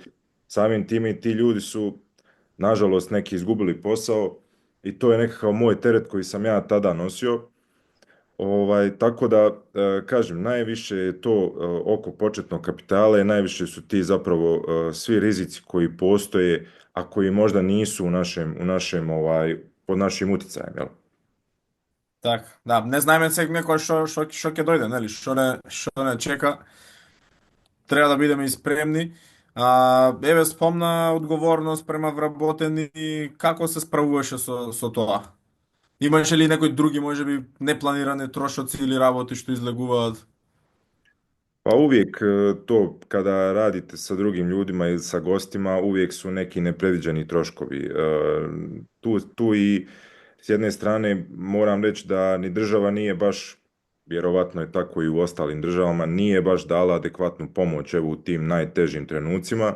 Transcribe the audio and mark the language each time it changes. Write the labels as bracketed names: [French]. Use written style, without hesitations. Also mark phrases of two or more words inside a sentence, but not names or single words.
[Bosnian] Samim time i ti ljudi su, nažalost, neki izgubili posao i to je nekakav moj teret koji sam ja tada nosio. Tako da, kažem, najviše je to oko početnog kapitala i najviše su ti zapravo svi rizici koji postoje, a koji možda nisu pod našim uticajem, jel? [Macedonian] Така, да, не знаеме сега некој што ќе дојде, нели? Што не чека. Треба да бидеме и спремни. Еве спомна одговорност према вработени, како се справуваше со тоа? Имаше ли некои други, можеби, непланирани трошоци или работи што излегуваат? [Bosnian] Pa uvijek to kada radite sa drugim ljudima ili sa gostima, uvijek su neki nepredviđeni troškovi. Tu i s jedne strane moram reći da ni država nije baš, vjerovatno je tako i u ostalim državama, nije baš dala adekvatnu pomoć evo u tim najtežim trenucima.